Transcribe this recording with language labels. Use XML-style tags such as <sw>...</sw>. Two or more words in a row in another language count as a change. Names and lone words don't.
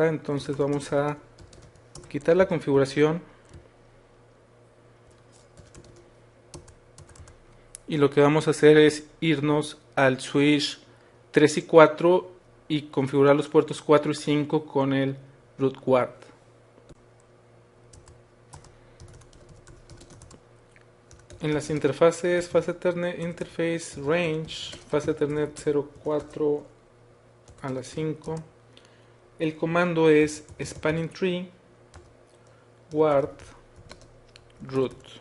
<es>Entonces vamos a quitar la configuración, y lo que vamos a hacer es irnos al switch 3 y 4 y configurar los puertos 4 y 5 con el</es> <en>root guard.</en> <es>En las interfaces</es> <en>fase Ethernet interface range, fase Ethernet</en> <es>04 a las 5, el comando es</es> <en>spanning tree guard root.</en>